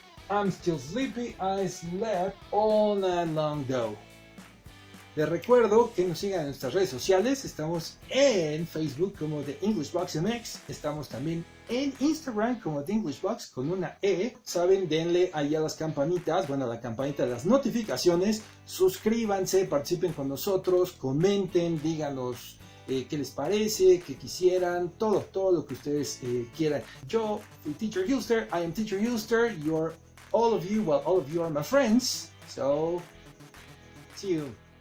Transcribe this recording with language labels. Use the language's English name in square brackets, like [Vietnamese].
[English] I'm still sleepy, I slept all night long though. [Spanish] Les recuerdo que nos sigan en nuestras redes sociales. Estamos en Facebook como The English Box MX. Estamos también en Instagram como The English Box con una E. Saben, denle ahí a las campanitas, bueno, a la campanita de las notificaciones. Suscríbanse, participen con nosotros, comenten, díganos qué les parece, qué quisieran, todo lo que ustedes quieran. Yo soy Teacher Hilster, [English] I am Teacher Hilster, your all of you, well, all of you are my friends. So, see you.